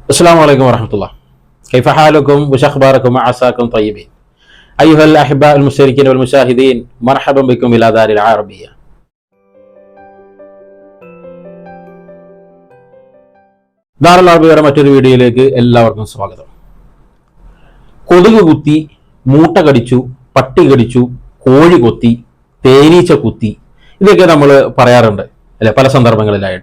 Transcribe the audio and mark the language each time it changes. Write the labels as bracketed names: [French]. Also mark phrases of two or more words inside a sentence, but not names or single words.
[Arabic] السلام عليكم ورحمة الله. كيف حالكم وش أخباركم وعساكم طيبين. أيها الأحباء المشتركين والمشاهدين مرحبا بكم إلى دار العربية. [Malayalam] ദാറുൽ അറബിയുടെ മറ്റൊരു വീഡിയോയിലേക്ക് എല്ലാവർക്കും സ്വാഗതം. കൊതുക് കുത്തി, മൂട്ട കടിച്ചു, പട്ടി കടിച്ചു, കോഴി കൊത്തി, തേനീച്ച കുത്തി, ഇതൊക്കെ നമ്മൾ പറയാറുണ്ട് അല്ലെ, പല സന്ദർഭങ്ങളിലായിട്ട്.